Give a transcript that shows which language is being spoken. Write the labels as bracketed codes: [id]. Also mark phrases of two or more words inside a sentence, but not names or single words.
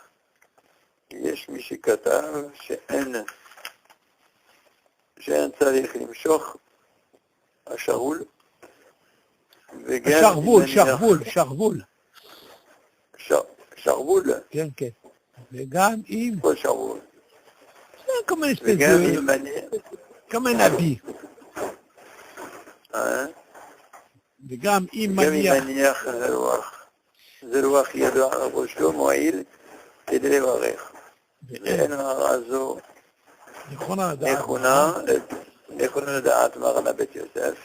[he] יש מי שכתב שאין צריך למשוך השרוול, שרוול. שרוול? כן, כן. וגם אם... כל שרוול. זה כמו [fr] une espèce de... comme un habit. [he] וגם אם מניח זה רוח ידו על ראשו מועיל כדי לברך. ואין הערה זו נכונה לדעת מרנה בית יוסף.